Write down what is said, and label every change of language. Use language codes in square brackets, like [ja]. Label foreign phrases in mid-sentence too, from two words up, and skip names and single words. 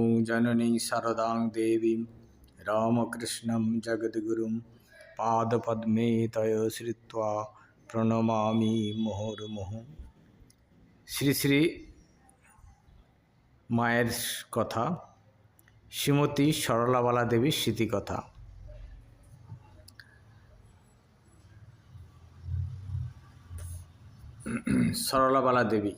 [sa] जननी शारदां देवीं रामकृष्णं जगद्गुरुं पादपद्मे तय श्रित्वा प्रणमामि मुहुर्मुहुः। [bn] শ্রী শ্রী মায়ের কথা, শ্রীমতী সরলাবালা দেবীর স্মৃতিকথা। সরলাবালা দেবী।